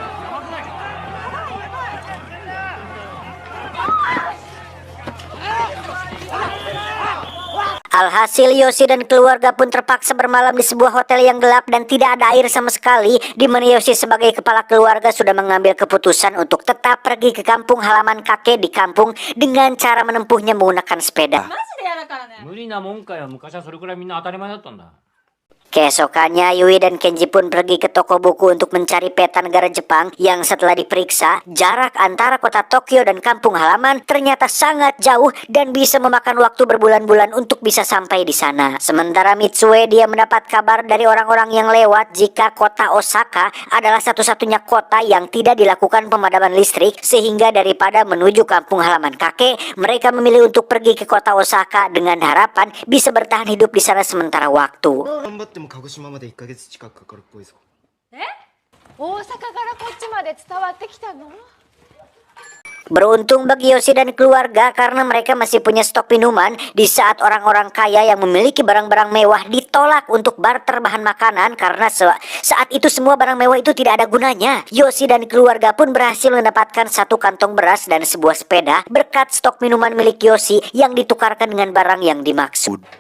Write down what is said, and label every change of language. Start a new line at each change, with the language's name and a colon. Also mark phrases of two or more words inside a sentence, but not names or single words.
Indonesian: Alhasil Yoshi dan keluarga pun terpaksa bermalam di sebuah hotel yang gelap dan tidak ada air sama sekali, di mana Yoshi sebagai kepala keluarga sudah mengambil keputusan untuk tetap pergi ke kampung halaman kakek di kampung dengan cara menempuhnya menggunakan sepeda.
Japanese: 無理なもんかよ。昔はそれくらいみんな当たり前だったんだ。
Indonesian: Keesokannya, Yui dan Kenji pun pergi ke toko buku untuk mencari peta negara Jepang yang setelah diperiksa, jarak antara kota Tokyo dan kampung halaman ternyata sangat jauh dan bisa memakan waktu berbulan-bulan untuk bisa sampai di sana. Sementara Mitsue, dia mendapat kabar dari orang-orang yang lewat jika kota Osaka adalah satu-satunya kota yang tidak dilakukan pemadaman listrik, sehingga daripada menuju kampung halaman kakek, mereka memilih untuk pergi ke kota Osaka dengan harapan bisa bertahan hidup di sana sementara waktu.
Japanese: 鹿児島まで1ヶ月近くかかるっぽいぞ。大阪からこっちまで伝わってきたの？
Indonesian: Beruntung bagi Yoshi dan keluarga karena mereka masih punya stok minuman di saat orang-orang kaya yang memiliki barang-barang mewah di tolak untuk barter bahan makanan karena saat itu semua barang mewah itu tidak ada gunanya. Yoshi dan keluarga pun berhasil mendapatkan satu kantong beras dan sebuah sepeda berkat stok minuman milik Yoshi yang ditukarkan dengan barang yang dimaksud.